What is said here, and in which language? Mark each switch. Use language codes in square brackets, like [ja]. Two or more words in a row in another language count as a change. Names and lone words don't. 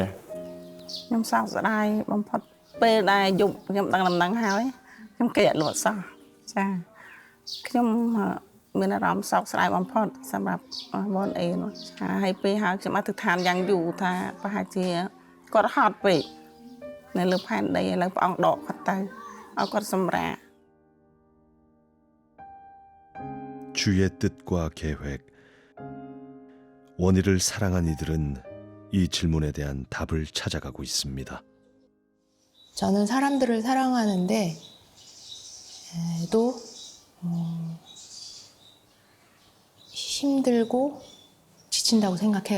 [km] ខ្ញុំសោកស្ដាយបំផុតពេលដែលយប់ខ្ញុំដឹងដំណឹងហើយខ្ញុំគេអត់លក់សោះចាខ្ញុំមានអារម្មណ៍សោកស្ដាយបំផុតសម្រាប់បងអេនោះចាហើយពេលហើយខ្ញុំអធិដ្ឋានយ៉ាងយូរថាប្រហែលជាគាត់ហត់ពេកនៅលើផែនដីឥឡូវព្រះអង្គដកគាត់ទៅឲ្យគាត់សម្រាក [ko] 주의 뜻과 계획. 원희를 사랑한 이들은 이 질문에 대한 답을 찾아가고 있습니다. 저는 사람들을 사랑하는데 또 힘들고 지친다고 생각해요.